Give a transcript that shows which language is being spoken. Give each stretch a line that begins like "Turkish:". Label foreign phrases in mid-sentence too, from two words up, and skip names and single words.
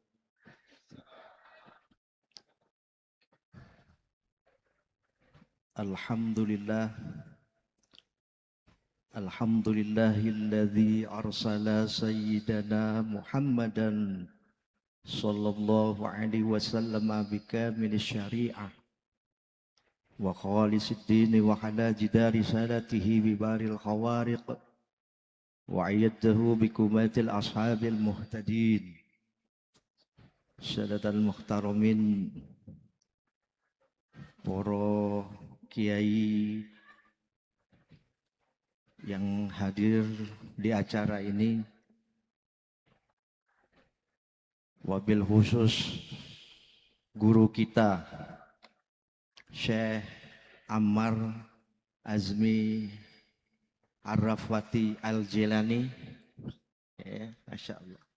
Arabic: Alhamdulillah. الحمد لله الذي أرسل سيدنا محمدا صلى الله عليه وسلم بكامل الشريعة وخالص الدين وعلى جدار صلاته بباهر الخوارق وأيده بكماة الأصحاب المهتدين. السادات المحترمين,
Indonesian: para kiai yang hadir di acara ini,
Arabic: وبالخصوص
Indonesian: guru kita Syekh Ammar Azmi Arrafati Al-Jilani,
Arabic: ما شاء الله.